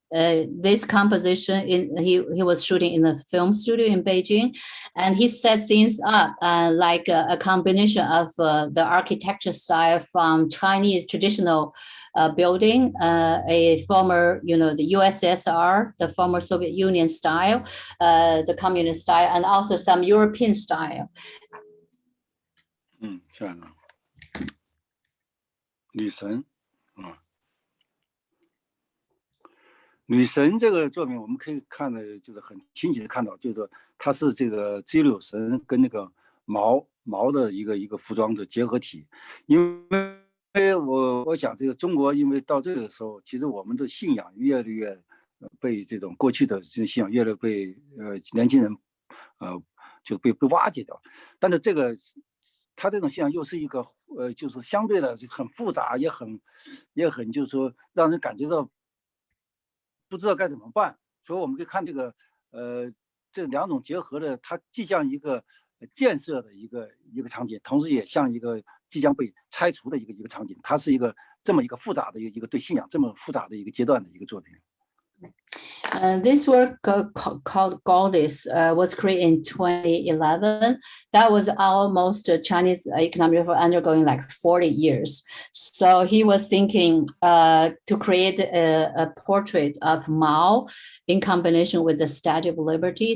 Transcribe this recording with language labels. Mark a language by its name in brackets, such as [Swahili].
[English] this composition he was shooting in a film studio in Beijing, and he set things up like a combination of the architecture style from Chinese traditional building, a former, the USSR, the former Soviet Union style, the communist style, and also some European style. [Chinese] 这样的，女神，女神这个作品，我们可以看的，就是很清晰的看到，就是说它是这个自由女神跟那个毛的一个服装的结合体。因为我想这个中国，因为到这个时候，其实我们的信仰越来越被这种过去的这信仰越来越被年轻人就被瓦解掉。但是他这种信仰又是一个就是相对的很复杂，也很就是说让人感觉到不知道该怎么办。所以我们可以看这两种结合的，它既像一个建设的一个场景，同时也像一个即将被拆除的一个场景。它是一个这么一个复杂的一个对信仰这么复杂的一个阶段的一个作品。 [English] This work called Goddess was created in 2011. That was almost Chinese economic reform undergoing like 40 years. So he was thinking to create a portrait of Mao in combination with the Statue of Liberty.